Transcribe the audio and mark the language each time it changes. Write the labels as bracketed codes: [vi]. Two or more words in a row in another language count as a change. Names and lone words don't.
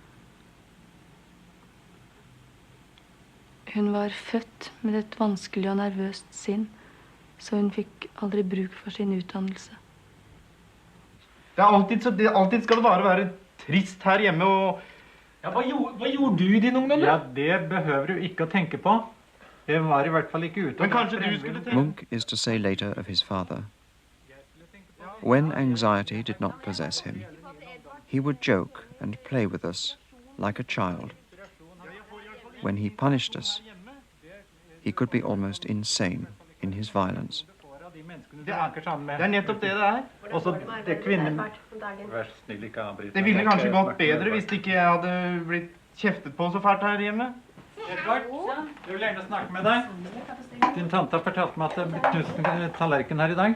[no] Hun var født med et vanskelig og nervøst sinn, så hun fikk aldri bruk for sin utdannelse. Alltid skal det bare være trist her hjemme, og... Ja, hva gjorde du i din ungdom, da? Ja, det behøver du ikke å tenke på. Det var i hvert fall ikke ute. Men kanskje du skulle tenke... [en] Munch is to say later of his father, When anxiety did not possess him, he would joke and play with us like a child. When he punished us, he could be almost insane in his violence. [no] Det nettopp det det er. Også det kvinnen... Det ville kanskje gått bedre hvis ikke jeg hadde blitt kjeftet på så fælt her hjemme. Edvard, jeg vil gjerne snakke med deg. Din tante har fortalt meg at det ble knust en tallerken her i dag.